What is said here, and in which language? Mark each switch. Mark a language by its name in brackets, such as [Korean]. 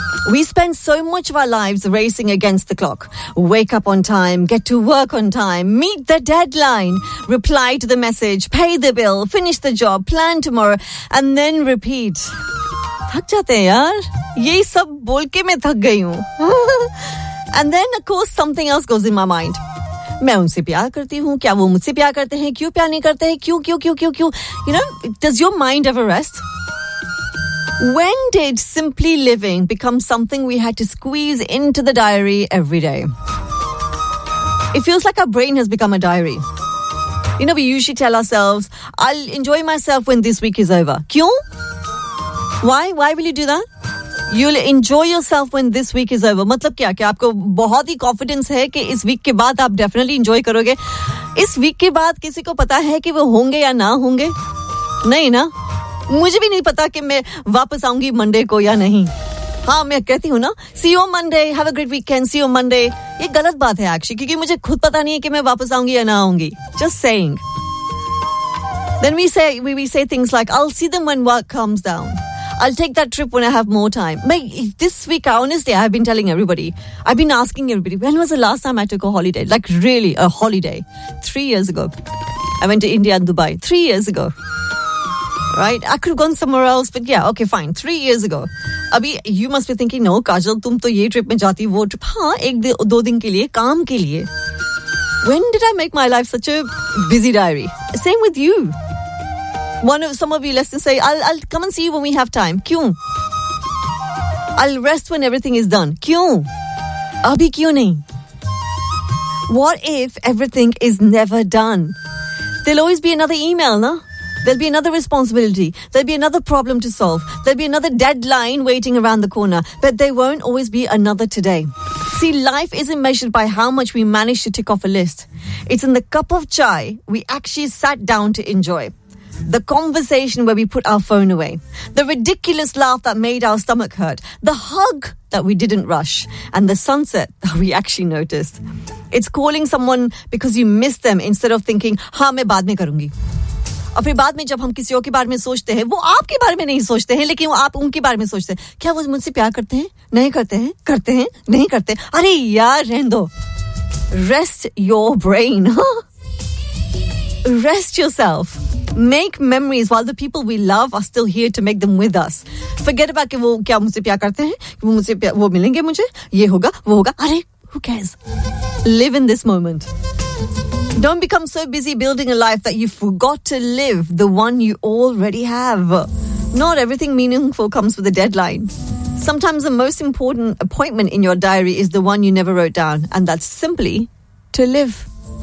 [English] We spend so much of our lives racing against the clock. Wake up on time, get to work on time, meet the deadline, reply to the message, pay the bill, finish the job, plan tomorrow, and then repeat. [Hindi] Thak jate yaar, ye sab bolke main thak gayi hoon. [English] And then, of course, something else goes in my mind. [Hindi] मैं उनसे प्यार करती हूँ, क्या वो मुझसे प्यार करते हैं, क्यों प्यार नहीं करते हैं, क्यों क्यों क्यों क्यों क्यों, [English] You know, does your mind ever rest? When did simply living become something we had to squeeze into the diary every day? It feels like our brain has become a diary. You know, we usually tell ourselves, I'll enjoy myself when this week is over. [Hindi] Kyun? [English] Why? Why will you do that? You'll enjoy yourself when this week is over. [Hindi] Matlab kya? Ki aapko bahut hi confidence hai ki is week ke baad aap definitely enjoy karoge. Is week ke baad kisi ko pata hai ki wo honge ya na honge? Nahi na? मुझे भी नहीं पता कि मैं वापस आऊंगी Monday को या नहीं. हाँ, मैं कहती हूँ ना, [English] See you Monday, have a great weekend, see you Monday. [Hindi] ये गलत बात है एक्चुअली, क्योंकि मुझे खुद पता नहीं है कि मैं वापस आऊंगी या ना आऊंगी. [English] Just saying. Then we say things like, I will see them when work comes down, I will take that trip when I have more time. This week honestly I have been telling everybody, I have been asking everybody, when was the last time I took a holiday, like really a holiday. 3 years ago I went to India and Dubai. 3 years ago. Right, I could have gone somewhere else, but yeah, okay, fine. 3 years ago, अभी you must be thinking, no, Kajal, [Hindi] तुम तो ये trip में जाती हो, वो trip. हाँ, एक दो दिन के लिए, काम के लिए. [English] When did I make my life such a busy diary? Same with you. Some of you listen, say, I'll come and see you when we have time. [Hindi] क्यों? [English] I'll rest when everything is done. [Hindi] क्यों? अभी क्यों नहीं? [English] What if everything is never done? There'll always be another email, na? There'll be another responsibility. There'll be another problem to solve. There'll be another deadline waiting around the corner. But there won't always be another today. See, life isn't measured by how much we manage to tick off a list. It's in the cup of chai we actually sat down to enjoy. The conversation where we put our phone away. The ridiculous laugh that made our stomach hurt. The hug that we didn't rush. And the sunset that we actually noticed. It's calling someone because you miss them instead of thinking, [Hindi] haan, main baad mein karungi. और फिर बाद में जब हम किसी और के बारे में सोचते हैं, वो आपके बारे में नहीं सोचते हैं, लेकिन वो आप उनके बारे में सोचते हैं. क्या वो मुझसे प्यार करते हैं, नहीं करते हैं, करते हैं, नहीं करते हैं? अरे यार, रहन दो. [English] Rest your brain, rest yourself, make memories while the people we love are still here to make them with us. [Hindi] Forget about कि वो क्या मुझसे प्यार करते हैं, वो मुझसे वो मिलेंगे, मुझे ये होगा, वो होगा. [English] अरे, who cares? Live in this moment. Don't become so busy building a life that you forgot to live the one you already have. Not everything meaningful comes with a deadline. Sometimes the most important appointment in your diary is the one you never wrote down, and that's simply to live.